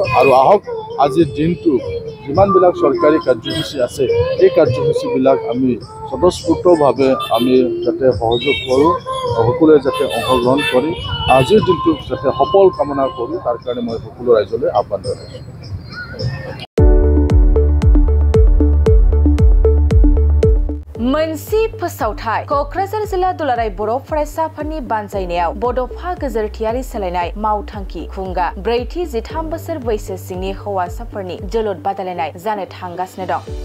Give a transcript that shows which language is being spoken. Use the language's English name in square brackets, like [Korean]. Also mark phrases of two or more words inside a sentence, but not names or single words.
[Assamese] আৰু আহক আজিৰ দিনটো যিমানবিলাক চৰকাৰী কাৰ্যসূচী আছে এই কাৰ্যসূচীবিলাক আমি স্বতঃস্ফূৰ্তভাৱে আমি যাতে সহযোগ কৰোঁ, সকলোৱে যাতে অংশগ্ৰহণ কৰি আজিৰ দিনটো যাতে সফল কামনা কৰোঁ তাৰ কাৰণে মই সকলো ৰাইজলৈ আহ্বান জনাইছোঁ। [Bodo] मोनसे फोसावथाय क'क्राझार जिल्ला दुलाराय बर' फरायसाफोरनि बानजायनायाव बड'फा गेजेरथियारि सोलायनाय मावथांखि खुंगा 43 बोसोर बैसो सिंनि हौवासाफोरनि जोलुर बादायलायनाय जानो थांगासिनो दं।